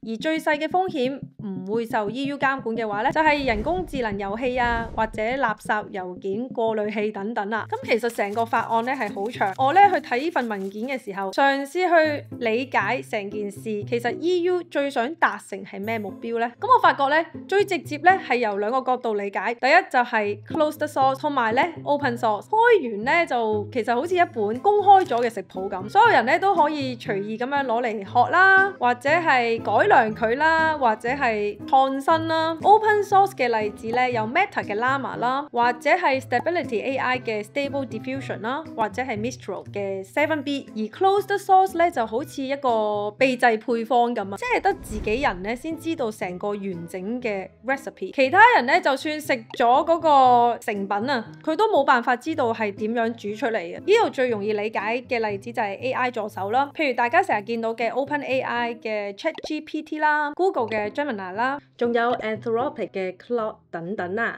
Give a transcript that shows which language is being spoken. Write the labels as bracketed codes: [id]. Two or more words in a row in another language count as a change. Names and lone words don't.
[yue] 而最細嘅風險唔會受 EU 監管嘅話咧，就係人工智能遊戲啊，或者垃圾郵件過濾器等等啦。咁其實成個法案咧係好長，我咧去睇呢份文件嘅時候，嘗試去理解成件事，其實 EU 最想達成係咩目標咧？咁我發覺咧最直接咧係由兩個角度理解，第一就係 [en] closed source [yue] 同埋咧 [en] open source。 [yue] 開完咧就其實好似一本公開咗嘅食譜咁，所有人咧都可以隨意咁樣攞嚟學啦，或者係改良佢啦，或者係創新啦。 [en] Open source [yue] 嘅例子咧有 Meta 嘅 Llama 啦，或者係 Stability AI 嘅 Stable Diffusion 啦，或者係 Mistral 嘅 7B。而 [en] closed source [yue] 咧就好似一個秘製配方咁啊，即係得自己人咧先知道成個完整嘅 recipe， 其他人咧就算食咗嗰個成品啊，佢都冇辦法知道係點樣煮出嚟嘅。呢度最容易理解嘅例子就係 AI 助手啦，譬如大家成日見到嘅 OpenAI 嘅 ChatGPT 啦、Google 嘅 Gemini 啦，仲有 Anthropic 嘅 Claude 等等啊。